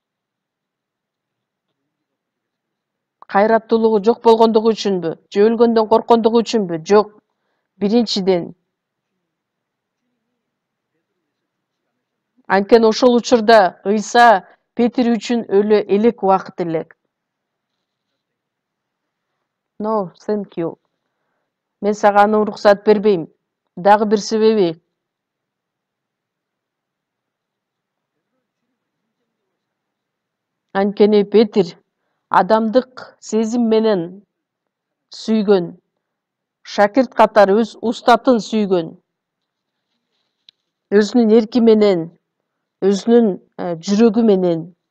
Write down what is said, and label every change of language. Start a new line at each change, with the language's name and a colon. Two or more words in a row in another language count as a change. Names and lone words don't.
Kyrgyz: Кайраттуулугу жок болгондугу үчүнбү? Же өлгөндөн корккондугу үчүнбү? Жок. Биринчиден, анткени ошол учурда Ыйса Петр үчүн өлө элек убакыт элек.
English: No, thank you.
Kyrgyz: Мен сага аны уруксат бербейм. Дагы бир себеби. Анткени Петр адамдык сезим менен сүйгөн, шакирт катары өз устатын сүйгөн, өзүнүн эрки менен, өзүнүн жүрөгү менен.